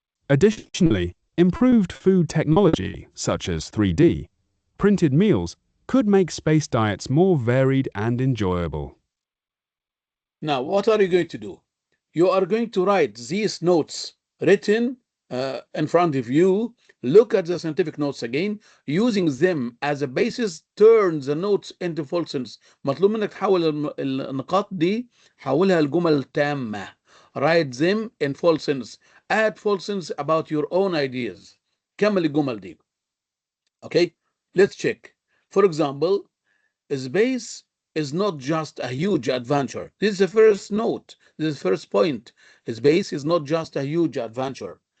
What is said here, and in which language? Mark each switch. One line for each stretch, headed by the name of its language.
English: Additionally, improved food technology, such as 3D printed meals, could make space diets more varied and enjoyable. Now, what are you going to do? You are going to write these notes written in front of you. Look at the scientific notes again. Using them as a basis, turn the notes into full sentence.
Arabic: مطلوب منك تحول النقاط دي حولها لجمل تامة.
English: Write them in full sentence. Add full sentence about your own ideas.
Arabic: كمل الجمل دي.
English: Okay, let's check. For example, space is not just a huge adventure. This is the first note. This is the first point. Space is not just a huge adventure.